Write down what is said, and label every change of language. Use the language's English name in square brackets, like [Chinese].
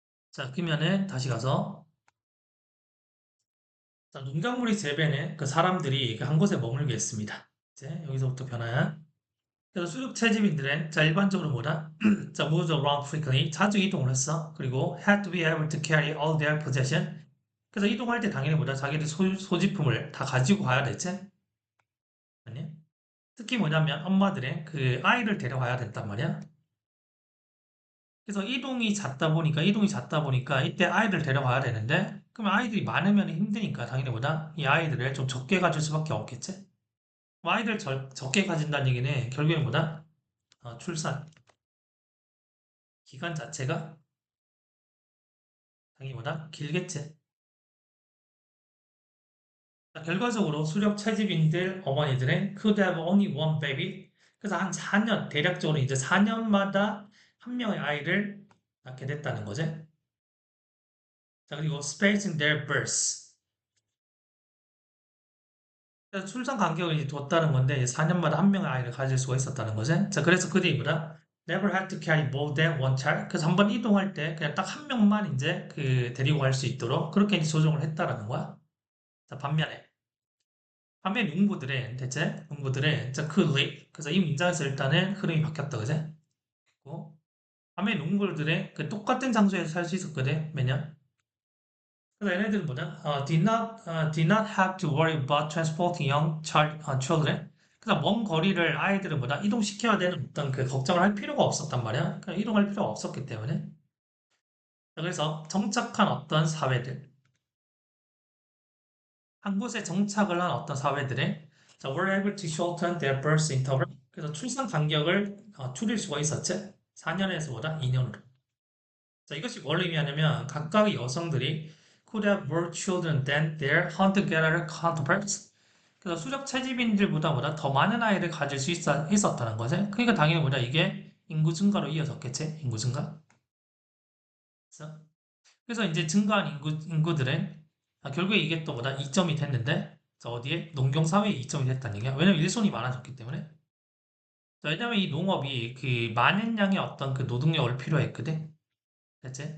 [Korean] 자, 그러면은 다시 가서, 자, 농작물의 재배는 그 사람들이 그 한 곳에 머물게 했습니다. 이제 여기서부터 변화야. 그래서 수륙 채집인들은 자 일반적으로 뭐다? 자 [English] moved around frequently [Korean] 자주 이동을 했어. [English] 그리고 had to be able to carry all their possession. [Korean] 그래서 이동할 때 당연히 뭐다? 자기들 소지품을 다 가지고 가야 됐지? 아니? 특히 뭐냐면 엄마들의 그 아이를 데려가야 된단 말이야. 그래서 이동이 잦다 보니까 이때 아이를 데려가야 되는데 그러면 아이들이 많으면 힘드니까 당연히 뭐다? 이 아이들을 좀 적게 가질 수밖에 없겠지? 뭐 아이들 적게 가진다는 얘기는 결국엔 뭐다? 출산 기간 자체가 당연히보다 길겠지. 자, 결과적으로 수렵 채집인들 어머니들은 [English] could have only one baby. [Korean] 그래서 한 4년, 대략적으로 이제 4년마다 한 명의 아이를 낳게 됐다는 거지. [English] 자, 그리고 space in their births. [Korean] 그래서 출산 간격을 이제 뒀다는 건데 4년마다 한 명의 아이를 가질 수가 있었다는 거지. [English] 자, [Korean] 그래서 그 뒤보다 [English] never had to carry more than one child. [Korean] 그래서 한번 이동할 때 그냥 딱 한 명만 이제 그 데리고 갈 수 있도록 그렇게 이제 조정을 했다라는 거야. 자, 반면 농부들은 대체 농부들은 자 coolly 그래서 이 문장에서 일단은 흐름이 바뀌었다 그제? 고 반면 농부들은 그 똑같은 장소에서 살 수 있었거든 매년 그래서 얘네들은 뭐냐? [English] Did not have to worry about transporting children. [Korean] 그래서 먼 거리를 아이들은 뭐냐? 이동시켜야 되는 어떤 그 걱정을 할 필요가 없었단 말이야. 그러니까 이동할 필요가 없었기 때문에. 그래서 정착한 어떤 사회들, 한 곳에 정착을 한 어떤 사회들의 자, [English] were able to shorten their birth interval. [Korean] 그래서 출산 간격을 줄일 수가 있었지. 4년에서 보다 2년으로. [English] 자, [Korean] 이것이 뭘 의미하냐면 각각의 여성들이 [English] could have more children than their hunter-gatherer counterparts. [Korean] 그래서 수렵 채집인들보다 더 많은 아이를 가질 수 있었다는 거지. 그러니까 당연히 이게 인구 증가로 이어졌겠지. 인구 증가. 그래서, 이제 증가한 인구들은 결국에 이게 또 이점이 됐는데 자, 어디에? 농경사회에 이점이 됐다는 얘기야. 왜냐면 일손이 많아졌기 때문에. 자, 왜냐면 이 농업이 그 많은 양의 어떤 그 노동력을 필요했거든. 됐지?